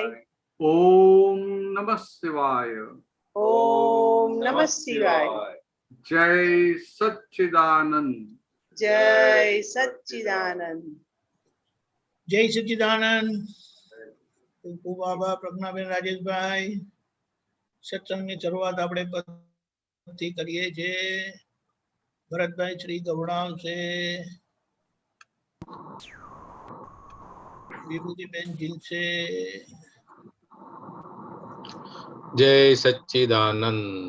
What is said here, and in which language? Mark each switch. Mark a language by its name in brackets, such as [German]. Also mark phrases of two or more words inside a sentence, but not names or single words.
[Sanskrit] ओम नमः शिवाय। ओम नमः शिवाय। जय सच्चिदानंद। जय सच्चिदानंद। जय सच्चिदानंद। [Gujarati] बाबा प्रज्ञाबेन રાજેશભાઈ સત્સંગની શરૂઆત આપણે પદથી કરીએ છીએ. ભરતભાઈ શ્રી ગવડાવશે. વિભૂતિબેન ઝીલશે. [Sanskrit] जय सच्चिदानंद।